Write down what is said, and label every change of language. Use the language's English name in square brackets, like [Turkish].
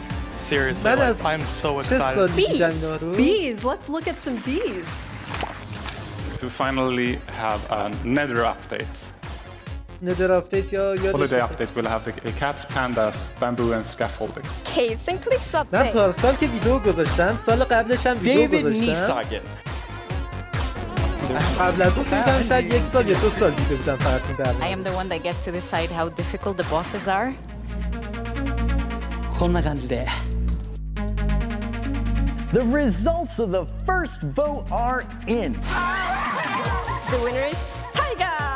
[English] Seriously, like, I'm so excited. Bees! Let's look at some bees. To finally have a Nether update. Nether update [Persian] یا [English] Holiday update will have the cats, pandas, bamboo and scaffolding. Caves and cliffs update. [Persian] من پارسال که ویدیو گذاشتم، سال قبلش هم ویدیو گذاشتم. قبل از اون فکر کنم شاید 1 سال یا 2 سال دیده بودم فقط این برنامه. [English] I am the one that gets to decide how difficult the bosses are. [Japanese] こんな感じで [English] The results of the first vote are in. The winner is Tiger!